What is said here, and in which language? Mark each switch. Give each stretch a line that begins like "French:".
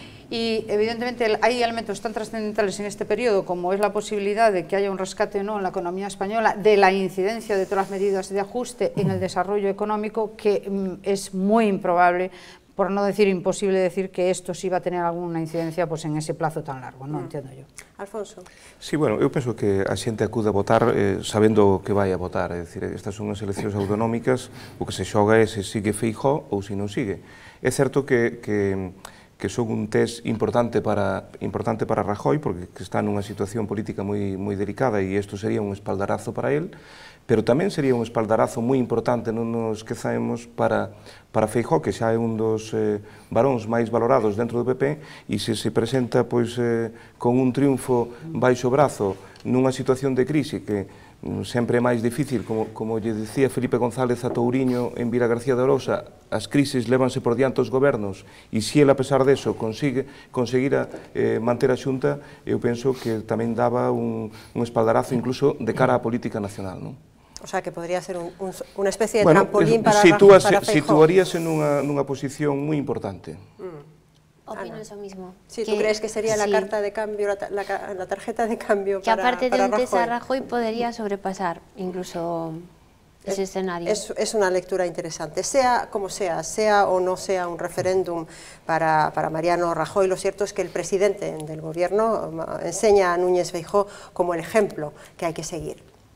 Spanish: Y evidentemente hay elementos tan trascendentales en este periodo como es la posibilidad de que haya un rescate o no en la economía española de la incidencia de todas las medidas de ajuste en el desarrollo económico, que es muy improbable, por no decir imposible, decir que esto sí va a tener alguna incidencia pues, en ese plazo tan largo, non entendo yo. Alfonso.
Galician: Sí, bueno, eu penso que a xente acude a votar sabendo que vai a votar, é dicir, estas son as eleccións autonómicas, o que se xoga é se sigue Feijóo ou se non sigue. É certo que son un test importante para Rajoy, porque está nunha situación política moi delicada e isto sería un espaldarazo para él, pero tamén sería un espaldarazo moi importante, non nos esquezamos, para Feijóo, que xa é un dos varóns máis valorados dentro do PP, e se se presenta pois, con un triunfo baixo brazo nunha situación de crise que sempre é máis difícil, como lle dicía Felipe González a Touriño en Vilagarcía de Arousa, as crises lévanse por diante os gobernos, e se ele, a pesar deso, conseguira manter a Xunta, eu penso que tamén daba un espaldarazo incluso de cara á política nacional, non? O sea, que podría ser unha especie de trampolín para Feijóo. Situaríase nunha posición moi importante.
Spanish: Opino eso mismo. Sí, ¿tú crees que sería la carta de cambio, la tarjeta de cambio que para aparte de un test a Rajoy? Rajoy podría sobrepasar incluso ese escenario? Es una lectura interesante. Sea como sea o no sea un referéndum para Mariano Rajoy, lo cierto es que el presidente del gobierno enseña a Núñez Feijóo como el ejemplo que hay que seguir.